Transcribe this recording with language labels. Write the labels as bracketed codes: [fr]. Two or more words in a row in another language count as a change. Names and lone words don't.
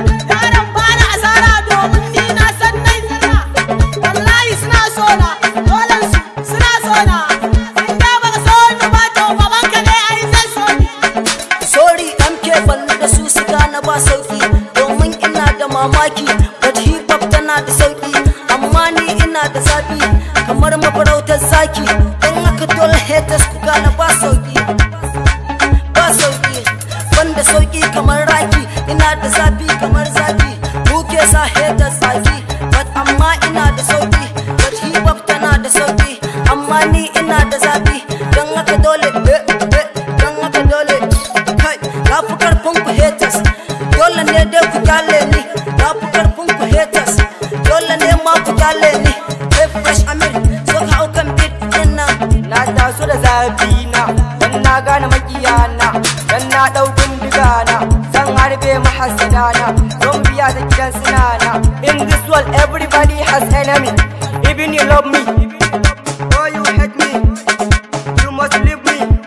[ha] Yaran ba na asara domin ni na san nai nasara. Wallahi suna so na, dole su Suna so na, in da ba so ni ba, to baban ka dai ai zai so ni. Sorry, M K Ballo da su su gane ba sauki, domin ina da mamaki, [en] but hip hop [ha] tana da sauki, amma ni ina da zafi, kamar mafarautar zaki, don haka dole haters ku gane ba sauki, ba sauki. Ban da sauki kamar raki, ina da zafi kamar zafi. Mu ke sa haters zafi, but amma ina da sauki. [en] But hip hop [ha] tana da sauki, amma ni ina da zafi. Don haka dole, eh, eh, don haka dole. Kai, na fi karfin ku haters. Dole ne dai ku kyale ni, na fi karfin ku haters. Dole ne ma ku kyale ni, hey, Fresh Amir, so ka hau kan beat din nan. Na taso da zafi na, dan na gane makiya na, dan na ɗau bindiga na, zan harbe mahassada na, zan biya ta gidan suna na. [en] In this world, everybody has enemy, even you love me, or you hate me, you must leave me.